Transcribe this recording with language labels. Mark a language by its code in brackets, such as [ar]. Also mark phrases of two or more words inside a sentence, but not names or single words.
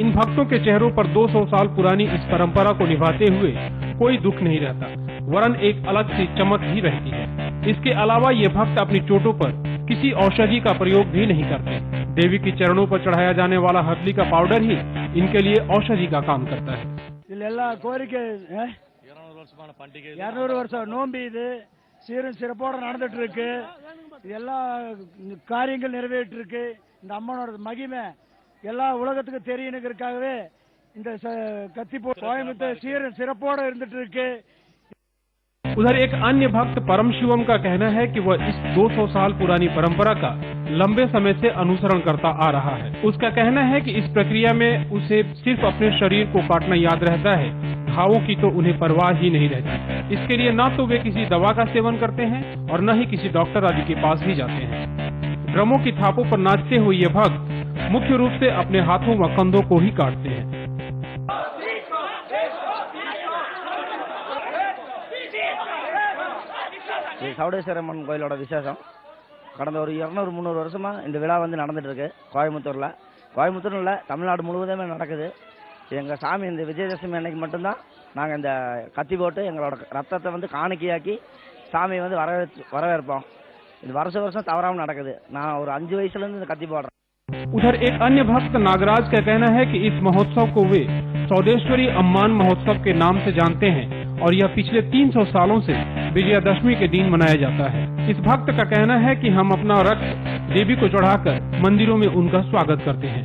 [hi] इन भक्तों के चेहरों पर 200 साल पुरानी इस परंपरा को निभाते हुए कोई दुख नहीं रहता, वरन एक अलग सी चमक ही रहती है। इसके अलावा ये भक्त अपनी चोटों पर किसी औषधि का प्रयोग भी नहीं करते। देवी के चरणों पर चढ़ाया जाने वाला हथली का पाउडर ही इनके लिए औषधि का काम करता है। [ta] 200 வருஷம் நோம்பி இது சீரும் சிறப்போட நடந்துட்டு இருக்கு. எல்லா காரியங்கள் நிறைவேற்றி இருக்கு. இந்த அம்மனோட மகிமை எல்லா உலகத்துக்கு தெரியணுங்கிறதுக்காகவே இந்த கத்திப்போ கோயம்புத்தூர் சீரும் சிறப்போட இருந்துட்டு இருக்கு. [hi] उधर एक अन्य भक्त परम शिवम का कहना है कि वह इस 200 साल पुरानी परंपरा का लंबे समय से अनुसरण करता आ रहा है। उसका कहना है कि इस प्रक्रिया में उसे सिर्फ अपने शरीर को काटना याद रहता है, घावों की तो उन्हें परवाह ही नहीं रहती। इसके लिए न तो वे किसी दवा का सेवन करते हैं और न ही किसी डॉक्टर आदि के पास ही जाते हैं। ड्रमों की थापों पर नाचते हुए ये भक्त मुख्य रूप से अपने हाथों व कंधों को ही काटते हैं। [ta] சௌடேஸ்வரம்மன் கோயிலோட விசேஷம் கடந்த ஒரு 200-300 வருஷமா இந்த விழா வந்து நடந்துட்டு இருக்கு. கோயம்புத்தூர்ல இல்ல, தமிழ்நாடு முழுவதுமே நடக்குது. எங்க சாமி இந்த விஜயதசமி அன்னைக்கு மட்டும்தான் நாங்க இந்த கத்தி போட்டு எங்களோட ரத்தத்தை வந்து காணிக்கையாக்கி சாமியை வந்து வரவேற்போம். இது வருஷம் தவறாம நடக்குது. நான் ஒரு 5 வயசுல இருந்து இந்த கத்தி போடுறேன். [hi] उधर एक अन्य भक्त नागराज का कहना है कि इस महोत्सव को वे सौदेश्वरी अम्मान महोत्सव के नाम से जानते हैं और यह पिछले 300 सालों से विजयादशमी के दिन मनाया जाता है। इस भक्त का कहना है कि हम अपना रक्त देवी को चढ़ाकर मंदिरों में उनका स्वागत करते हैं।